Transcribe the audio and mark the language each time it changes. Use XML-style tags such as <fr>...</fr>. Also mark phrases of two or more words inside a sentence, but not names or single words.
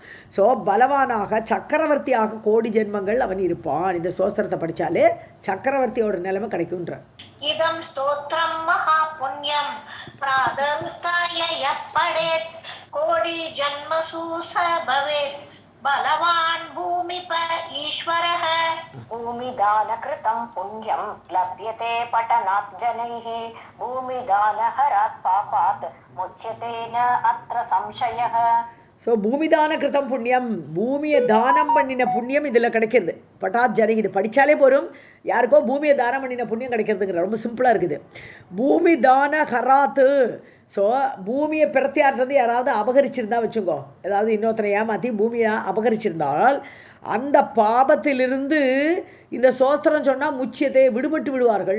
<ta>ஸோ பலவானாக சக்கரவர்த்தியாக கோடி ஜென்மங்கள் அவன் இருப்பான். இந்த சோஸ்திரத்தை படித்தாலே சக்கரவர்த்தியோட நிலைமை கிடைக்கும்ன்ற.</ta> <sa>इदं स्तोत्रं महा पुण्यं प्रातरुत्थाय यः पठेत् कोटि जन्मसु स भवेत् बलवान् भूमिप ईश्वरः. भूमिदानकृतं पुण्यं लभ्यते पठनात् जनैः भूमिदानहरात् पापात् मुच्यते न अत्र संशयः.</sa> <ta>ஸோ</ta> <sa>भूमिदान कृतं पुण्यं,</sa> <ta>பூமியை தானம் பண்ணின புண்ணியம் இதில் கிடைக்கிறது.</ta> <sa>पठनात् जनैः,</sa> <ta>இது படித்தாலே போகும், யாருக்கோ பூமியை தானம் பண்ணின புண்ணியம் கிடைக்கிறதுங்கிற ரொம்ப சிம்பிளாக இருக்குது.</ta> <sa>भूमि दान हरात्,</sa> <ta>ஸோ பூமியை பிரத்தியாடுறது யாராவது அபகரிச்சிருந்தா வச்சுக்கோ, ஏதாவது இன்னொருத்தனை ஏமாற்றி பூமியை அபகரிச்சிருந்தால் அந்த பாபத்திலிருந்து இந்த சோஸ்திரம் சொன்னால் முச்சியத்தை விடுபட்டு விடுவார்கள்.</ta>